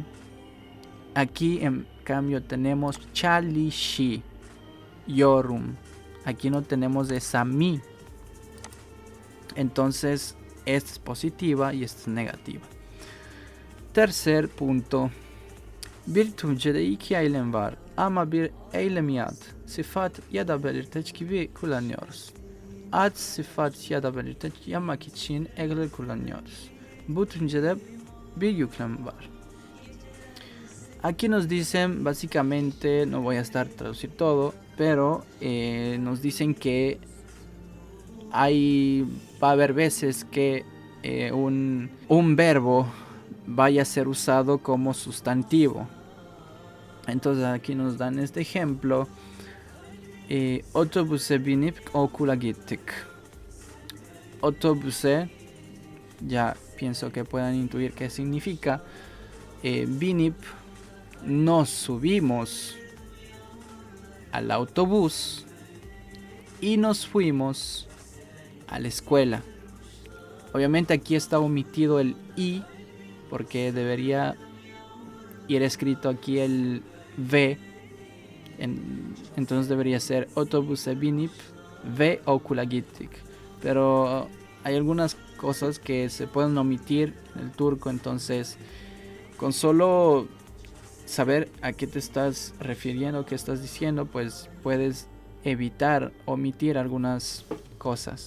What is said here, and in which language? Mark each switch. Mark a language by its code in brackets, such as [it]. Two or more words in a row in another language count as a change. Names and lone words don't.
[es] Aquí en cambio tenemos [tr] Chalishi Yorum. [es] Aquí no tenemos esa mi. Entonces esta es positiva y esta es negativa. Tercer punto. [tr] Bir Türkçede iki eylem var ama bir eylemi ad, sıfat ya da belirteç gibi kullanıyoruz. Ad, sıfat ya da belirteç yapmak için eğer kullanıyoruz. Bu Türkçede bir yüklem var. [es] Aquí nos dicen, básicamente, no voy a estar traducir todo, pero nos dicen que va a haber veces que un verbo vaya a ser usado como sustantivo. Entonces aquí nos dan este ejemplo. [tr] Otobüse binip okula gittik. [es] Otobüse, ya pienso que puedan intuir qué significa. Binip, nos subimos al autobús y nos fuimos a la escuela. Obviamente aquí está omitido el i porque debería ir escrito aquí el v. Entonces debería ser [tr] otobüse binip ve okula gittik. [es] Pero hay algunas cosas que se pueden omitir en el turco, entonces con solo saber a qué te estás refiriendo, qué estás diciendo, pues puedes evitar omitir algunas cosas.